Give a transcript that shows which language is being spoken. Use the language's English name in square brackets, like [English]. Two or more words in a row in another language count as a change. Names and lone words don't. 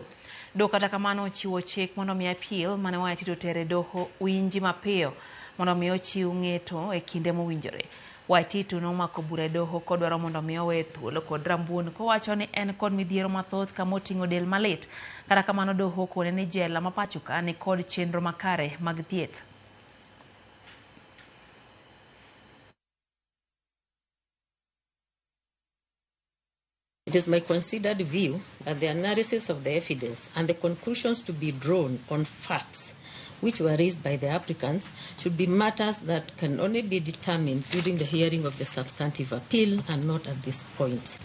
[Luo (Kenya and Tanzania)] Do kata kamano ochiwo chik mondo mi appeal mane Waititu tere doho winji mapiyo mondo mi ochiw ng'eto e kinde mowinjore. Waititu nomako bura e doho kod dwaro mondo mi owe thuolo kod Rambun kowacho ni en kod midhiero mathoth kama oting'o del malit. Kata kamano doho kone ni jela ma pacho ka ni kod chenro makare mag thieth. [English] It is my considered view that the analysis of the evidence and the conclusions to be drawn on facts which were raised by the applicants should be matters that can only be determined during the hearing of the substantive appeal and not at this point.